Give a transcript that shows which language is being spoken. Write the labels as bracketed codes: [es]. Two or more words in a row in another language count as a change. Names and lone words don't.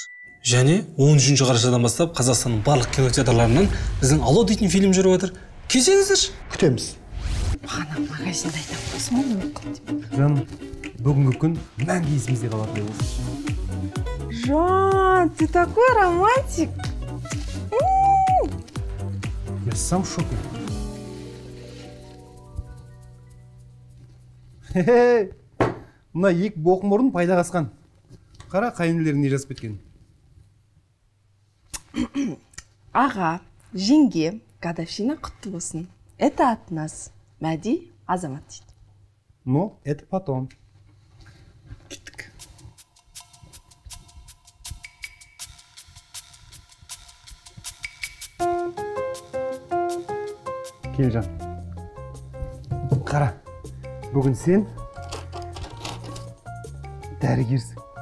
[kk] Және 13 қарашадан бастап Қазақстанның барлық кинотеатрларынан біздің Алло дейтін фильм жүріп жатыр. Келсеңіздерші. Күтеміз. Бағана магазинде айтамын. Жаным, бүгінгі күн мәңгі есімізде қалатындай болсын. Жан, [ru] ты такой романтик. Я сам в шоке. [kk] Мына екі боқмұрын пайда қасқан. Қара қайынілерің не жазып кеткен. Аға, жеңге, годовщина құтты болсын. [ru] Это от нас. [kk] Мәди Азамат дейді. [ru] Но это потом. [kk] Кеттік. Келжан. Қара, бүгін сен дәрігерсің.